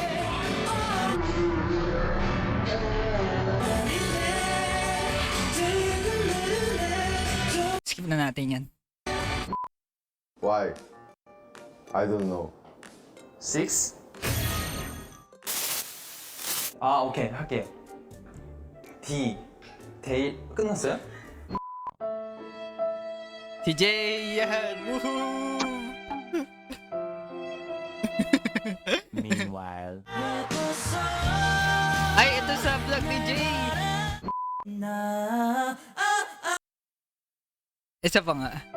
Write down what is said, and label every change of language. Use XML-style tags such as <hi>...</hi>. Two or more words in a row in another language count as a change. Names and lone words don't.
<tl>Skip na natin yan.</tl> <en>Why? I don't know. 6?</en> <ko>아, 오케이. 할게요. D. 데이 끝났어요?</ko> <tl>Si Jay yan! Woohoo!</tl> <en>Meanwhile.</en> <tl>Ay, ito sa vlog ni Jay! Isa pa nga.</tl>